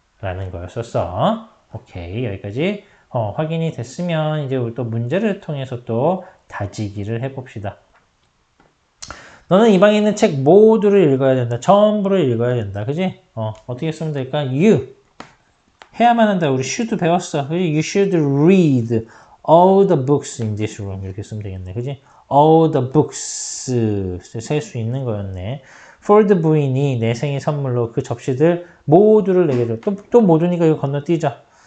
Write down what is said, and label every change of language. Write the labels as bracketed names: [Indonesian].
[Korean] 라는 거였었어. 오케이, 여기까지 확인이 됐으면 이제 우리 또 문제를 통해서 또 다지기를 해봅시다. 너는 이 방에 있는 책 모두를 읽어야 된다. 전부를 읽어야 된다. 그지? 어떻게 쓰면 될까? You. 해야만 한다. 우리 should 배웠어. 그지? [English] You should read all the books in this room. [Korean] 이렇게 쓰면 되겠네. 그지? [English] All the books. [Korean] 셀 수 있는 거였네. For the 부인이 내 생일 선물로 그 접시들 모두를 내게 줘. 또 모두니까 이거 건너뛰자.